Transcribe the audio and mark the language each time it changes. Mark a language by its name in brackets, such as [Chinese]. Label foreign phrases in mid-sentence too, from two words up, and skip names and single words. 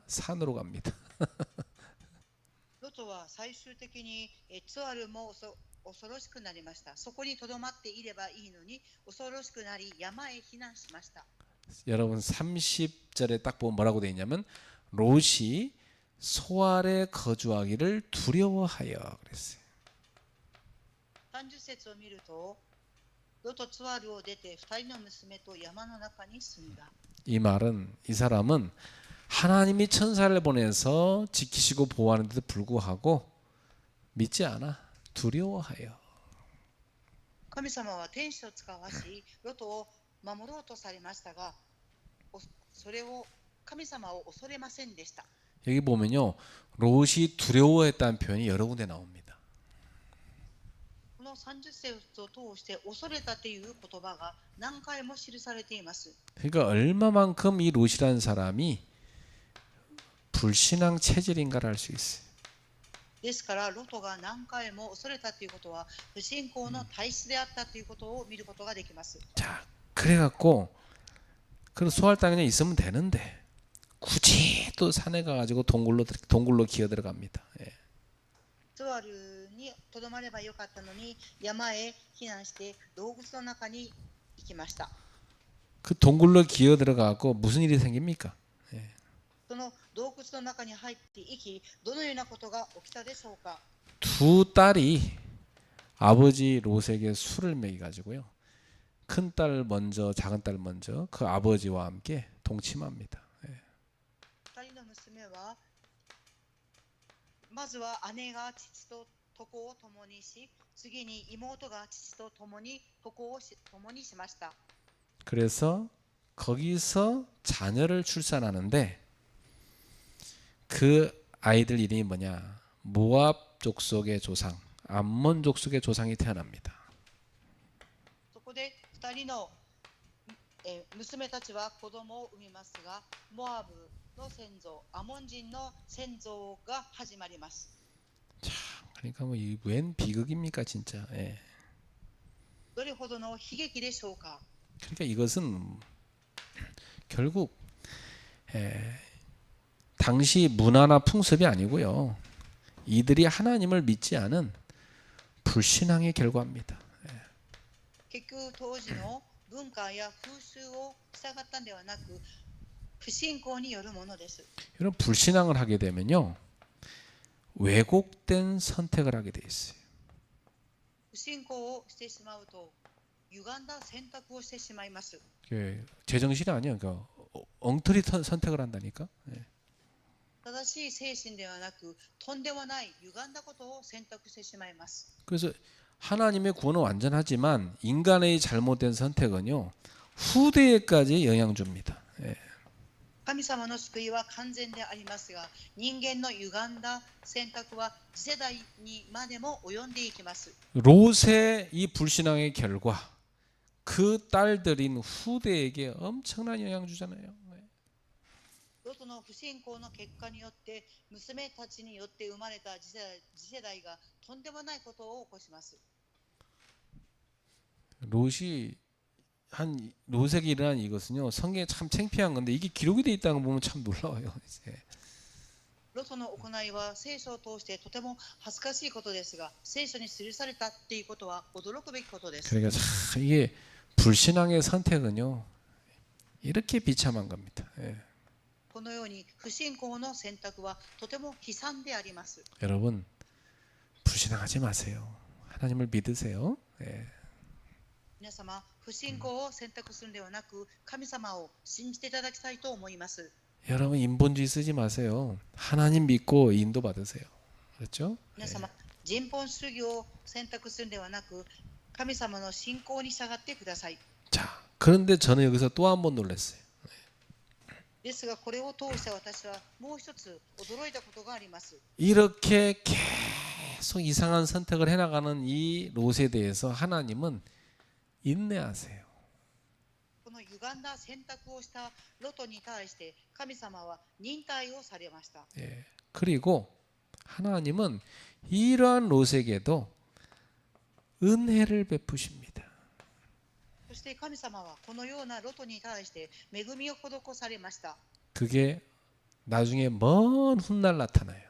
[Korean] 산으로 갑니다. [Japanese] ロトは最終的にツアルも恐ろしくなりました。そこにとどまっていればいいのに恐ろしくなり山へ避難しました。 [Korean] 여러분 30절에 딱 보면 뭐라고 되어 있냐면 롯이 소 아래 거주하기를 두려워하여 그랬어요. [Japanese] 30 節を見ると、ロトツアルを出て2人の娘と山の中に住んだ。 [Korean] 이 말은 이 사람은 하나님이 천사를 보내서 지키시고 보호하는데도 불구하고 믿지 않아. 두려워하여. [Japanese] 神様は天使を使わし、ロトを守ろうとされましたが、それを神様を恐れませんでした。 [Korean] 여기 보면요, 롯이 두려워했다는 표현이 여러 군데 나옵니다. [Japanese] この30節を通して恐れたという言葉が何回も記されています。 [Korean] 그러니까 얼마만큼 이 롯이라는 사람이 불신앙 체질인가를 알 수 있어요. [Japanese] ですからロトが何回も恐れたということは不信仰の体質であったということを見ることができます。 [Korean] 자, 그래갖고 그 소할 땅에 그냥 있으면 되는데 굳이 또 산에 가가지고 동굴로 기어 들어갑니다. 예. [Japanese] ツアルにとどまればよかったのに山へ避難して洞窟の中に行きました。 [Korean] 그 동굴로 기어 들어가고 무슨 일이 생깁니까? [Japanese] その洞窟の中に入っていきどのようなことが起きたでしょうか。 [Korean] 두 딸이 아버지 롯에게 술을 먹여가지고요. 큰 딸 먼저, 작은 딸 먼저 그 아버지와 함께 동침합니다. [Japanese] 2 人の娘はまずは姉が父と床を共にし、次に妹が父と共に床を共にしました。 [Korean] 그래서 거기서 자녀를 출산하는데 그 아이들 이름이 뭐냐? 모압 족속의 조상, 암몬 족속의 조상이 태어납니다. [Japanese] そこで2人の娘たちは子供を産みますが、モアブの先祖、アモン人の先祖が始まります。 [Korean] 참, 그러니까 뭐 웬 비극입니까 진짜. 예. [Japanese] どれほどの悲劇でしょうか。 [Korean] 그러니까 이것은 결국 당시 문화나 풍습이 아니고요. 이들이 하나님을 믿지 않은 불신앙의 결과입니다. [Japanese] 結局当時の文化や風習を従ったんではなく不信仰によるものです。 [Korean] 이런 불신앙을 하게 되면요. 왜곡된 선택을 하게 돼 있어요. [Japanese] 不信仰をしてしまうと歪んだ選択をしてしまいます。 [Korean] 제정신이 아니야. 그러니까 엉터리 선택을 한다니까. 예. [Japanese] 正しい精神ではなくとんでもない歪んだことを選択してしまいます。 [Korean] 그래서 하나님의 구원은 완전하지만 인간의 잘못된 선택은요. 후대에까지 영향 줍니다. 예. [Japanese] 神様の救いは完全でありますが、人間の歪んだ選択は次世代にまでも及んでいきます。 [Korean] 롯의 이 불신앙의 결과 그 딸들인 후대에게 엄청난 영향 주잖아요. [Japanese] ロトの不信仰の結果によって娘たちによって生まれた次世代がとんでもないことを起こします。 [Korean] 롯에게 일어난 이것은요. 성경에 참 창피한 건데 이게 기록이 돼 있다는 거 보면 참 놀라워요. 이제. [Japanese] ロトの行いは聖書を通してとても恥ずかしいことですが、聖書に記されたっていうことは驚くべきことです。 [Korean] 그러니까 참 이게 불신앙의 선택은요. 이렇게 비참한 겁니다. 예. [Japanese] このように不信仰の選択はとても悲惨であります。 [Korean] 여러분 불신앙하지 마세요. 하나님을 믿으세요. 예. [Japanese] 皆様、不信仰を選択するのではなく、神様を信じていただきたいと思います。 [Korean] 여러분 인본주의 쓰지 마세요. 하나님 믿고 인도 받으세요. 그렇죠? [Japanese] 皆様、人本主義を選択するのではなく、神様の信仰に従ってください。 [Korean] 자, 그런데 저는 여기서 또 한 번 놀랐어요. [Japanese] ですが、これを通して私はもう一つ驚いたことがあります。 [Korean] 이렇게 계속 이상한 선택을 해나가는 이 롯에 대해서 하나님은 인내하세요. [Japanese] この歪んだ選択をしたロトに対して神様は忍耐をされました。 [Korean] 예. 그리고 하나님은 이러한 롯에게도 은혜를 베푸십니다. [Japanese] そして神様はこのようなロトに対して恵みを施されました。 [Korean] 그게 나중에 먼 훗날 나타나요.